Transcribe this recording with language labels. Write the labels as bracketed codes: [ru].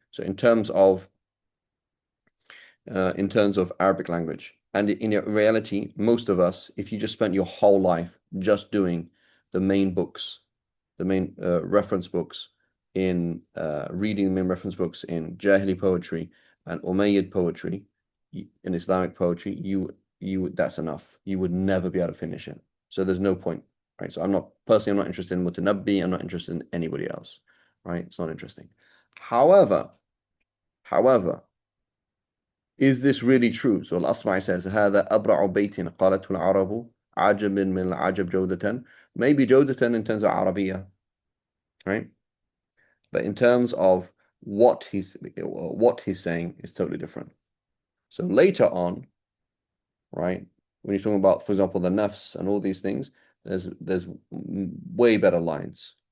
[en] So in terms of Arabic language, and in reality, most of us, if you just spent your whole life just doing the main books, the main reference books in reading the main reference books in Jahili poetry and Umayyad poetry, in Islamic poetry, that's enough. You would never be able to finish it. So there's no point, right? So I'm not interested in Mutanabbi. I'm not interested in anybody else, right? It's not interesting. However, is this really true? So Al-Asma'i says, [ar] هذا أبرع بيت قالته العرب عجب من العجب جودة. [en] Maybe جودة in terms of Arabiya, right? But in terms of what he's saying is totally different. So later on, right, when you're talking about, for example, the nafs and all these things, there's way better lines.